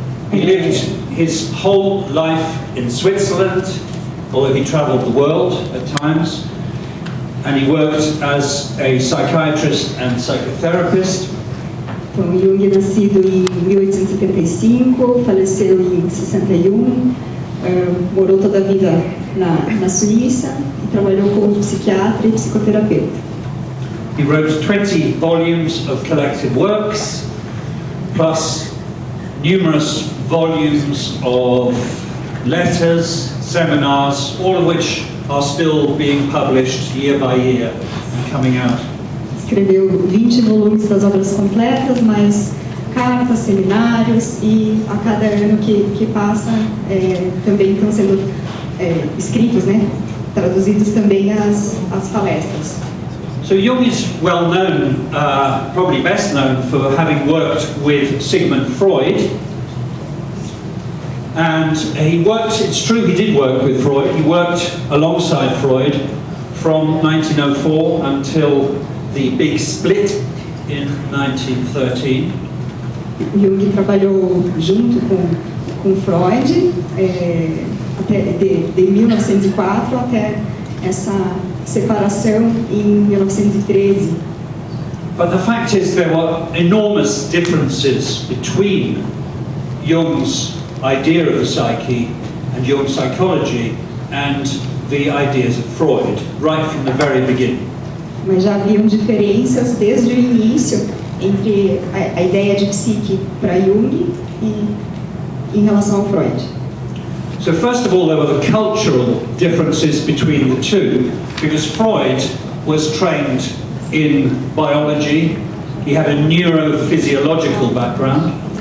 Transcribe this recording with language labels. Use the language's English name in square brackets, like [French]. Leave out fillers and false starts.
[English] He lived his whole life in Switzerland, although he travelled the world at times, and he worked as a psychiatrist and psychotherapist. [Portuguese] Então, Jung é nascido em 1875, faleceu em 61, morou toda a vida na Suíça e trabalhou como psiquiatra e psicoterapeuta. [English] He wrote 20 volumes of collected works, plus numerous volumes of letters, seminars, all of which are still being published year by year and coming out. [Portuguese] Escreveu 20 volumes das obras completas, mais cartas, seminários, e a cada ano que passa também estão sendo escritos, né, traduzidos também as palestras. [English] So Jung is well known, probably best known, for having worked with Sigmund Freud. And he worked, it's true he did work with Freud, he worked alongside Freud from 1904 until the big split in 1913. [Portuguese] Jung trabalhou junto com Freud até de 1904 até essa separação em 1913. [English] But the fact is there were enormous differences between Jung's idea of the psyche and Jung's psychology and the ideas of Freud, right from the very beginning. [Portuguese] Mas já haviam diferenças desde o início entre a ideia de psique para Jung e em relação ao Freud. [English] So first of all, there were the cultural differences between the two, because Freud was trained in biology, he had a neurophysiological background.